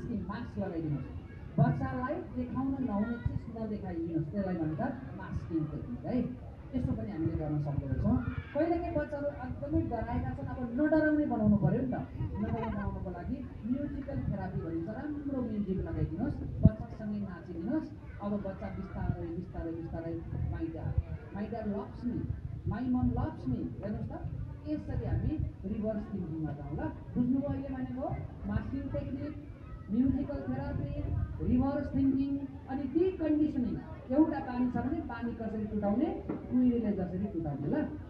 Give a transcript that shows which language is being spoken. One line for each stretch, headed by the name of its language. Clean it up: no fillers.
Nepali: Mask लगाइदिनुहोस्, बच्चालाई देखाउन नहुने चिज नदेखाइदिनुहोस्, त्यसलाई भन्छ मास्किङ टेक्निक है। त्यस्तो पनि हामीले गर्न सक्दो रहेछौँ। कहिलेकाहीँ बच्चाहरू एकदमै डराएका छन्, अब नडराउने बनाउनु पऱ्यो नि त। नडराउने बनाउनको लागि म्युजिकल थेरापी भनिन्छ। राम्रो म्युजिक लगाइदिनुहोस्, बच्चासँगै नाचिदिनुहोस्। अब बच्चा बिस्तारै
English: My dad loves me, my mom loves me.
Nepali: हेर्नुहोस् त, यसरी हामी रिभर्स थिङ्किङमा जाउँ ल। बुझ्नुभयो अहिले भनेको? Masking technique, musical therapy, reverse thinking, अनि डिकन्डिसनिङ। एउटा पानी छ भने पानी कसरी टुटाउने, कुहिरेले जसरी टुटाउने ल।